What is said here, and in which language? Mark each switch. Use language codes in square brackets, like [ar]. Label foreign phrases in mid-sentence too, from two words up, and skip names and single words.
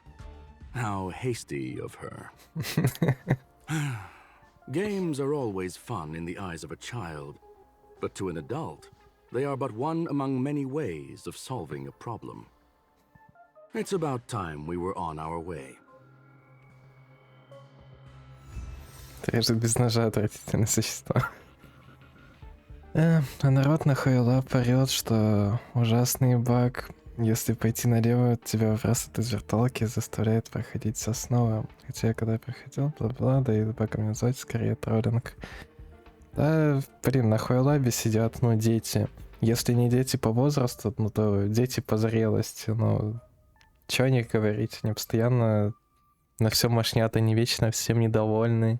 [en] How hasty of her. Games are always fun in the eyes of a child, but to an adult, they are but one among many ways of solving a problem. It's about time we were on our way. [ru] Режет без ножа отвратительное существо. А народ на Хойлап орёт, что ужасный баг. Если пойти налево, тебя выбрасывают из виртуалки и заставляет проходить все снова. Хотя я когда проходил, бла-бла, да и баг меня звать, скорее троллинг. Да, блин, на Хойлабе сидят, ну, дети. Если не дети по возрасту, ну, то дети по зрелости, ну... Чё о них говорить? Они постоянно на всё мошнят, они вечно всем недовольны.